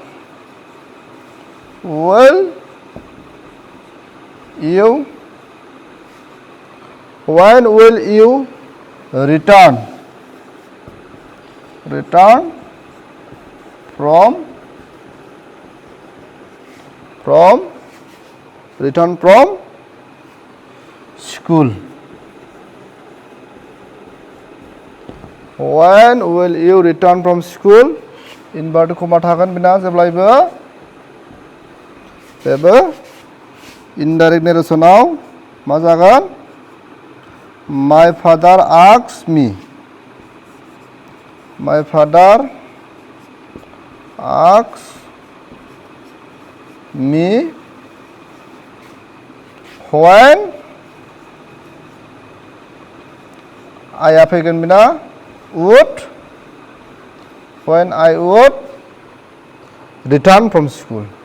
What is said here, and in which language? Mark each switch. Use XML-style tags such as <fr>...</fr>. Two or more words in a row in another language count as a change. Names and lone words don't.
<en>will you return from school when will you return from school inverted comma</en> <brx>थागोन बिना जेब्लायबो</brx> <en>बेबो indirect narrationao</en> <brx>मा जागोन</brx> <en>my father asks me व्हेन</en> <brx>आइया फैगोन बिना</brx> <en>would when I would return from school</en>